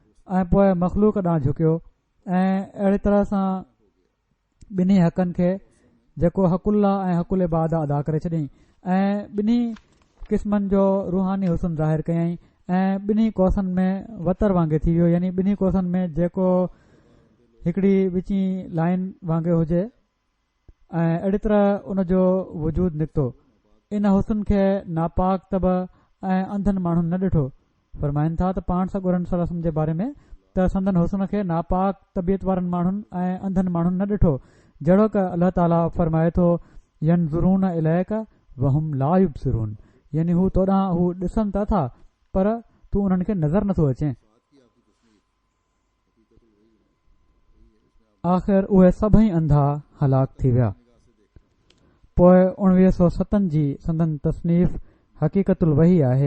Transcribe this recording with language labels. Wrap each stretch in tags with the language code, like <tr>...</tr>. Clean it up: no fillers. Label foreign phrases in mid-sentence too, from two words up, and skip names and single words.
<sd>ऐं पोइ मख़लूक ॾांहुं झुकियो ऐं अहिड़ी तरह सां ॿिन्ही हक़नि खे जेको हक़ुल्ला ऐं</sd> <ar>حق العباد</ar> <sd>अदा करे छॾियईं ऐं ॿिन्ही क़िस्मनि जो रूहानी हुस्न ज़ाहिर कयईं ऐं ॿिन्ही कोसनि में वतर वांगुरु थी वियो, यानी ॿिन्ही कोसनि में जेको हिकिड़ी विची लाइन वांगुरु हुजे ऐं अहिड़ी तरह उन जो वजूद निकितो। इन हुस्न खे नापाक तब ऐं अंधनि माण्हुनि न ॾिठो। फरमाइनि था त पाण सॻोरन सलम जे बारे में त संदन हुस्न खे नापाक तबियत वारनि माण्हुनि ऐं अंधनि माण्हुनि न ॾिठो, जहिड़ो क अल्लाह ताला फरमाए थो</sd> <ar>ينظرون إليك وهم لا يبصرون,</ar> <sd>यानी हू तोॾां हू ॾिसनि था था पर तूं उन्हनि खे नज़र नथो अचे। आख़िर उहे सभई अंधा हलाक थी विया। पोइ 1907 जी संदन तसनीफ़ हक़ीक़तुल वही आहे।</sd>